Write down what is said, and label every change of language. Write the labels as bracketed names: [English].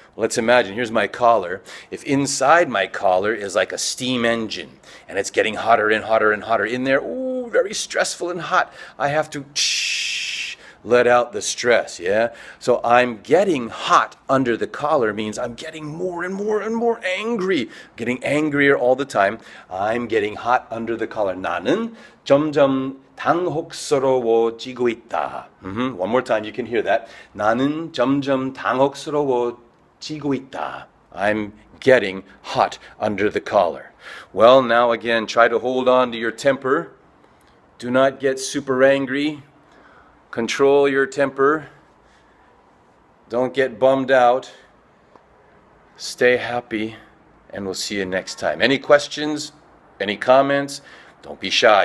[English] Let's imagine, here's my collar. If inside my collar is like a steam engine and it's getting hotter and hotter and hotter in there, ooh, very stressful and hot, I have to let out the stress, yeah? So I'm getting hot under the collar means I'm getting more and more and more angry, getting angrier all the time. I'm getting hot under the collar. [Korean] 나는 점점 당혹스러워지고 있다. [English] One more time, you can hear that. [Korean] 나는 점점 당혹스러워지고 있다. [English] I'm getting hot under the collar. Well, now again, try to hold on to your temper. Do not get super angry. Control your temper. Don't get bummed out. Stay happy, and we'll see you next time. Any questions? Any comments? Don't be shy.